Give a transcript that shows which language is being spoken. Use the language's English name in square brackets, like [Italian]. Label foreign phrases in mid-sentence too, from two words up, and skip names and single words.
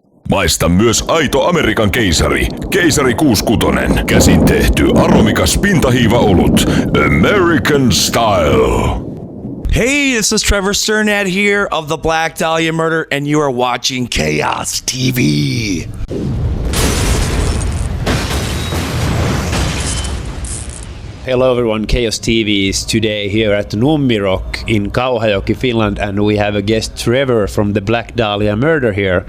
[Finnish] Maista myös aito Amerikan keisari. Keisari 66. Käsin tehty aromikas pintahiiva-olut. [English] American Style. Hey, this is Trevor Strnad here of the Black Dahlia Murder, and you are watching Chaos TV. Hello everyone, Chaos TV is today here at Nummirock in Kauhajoki, Finland, and we have a guest Trevor from the Black Dahlia Murder here.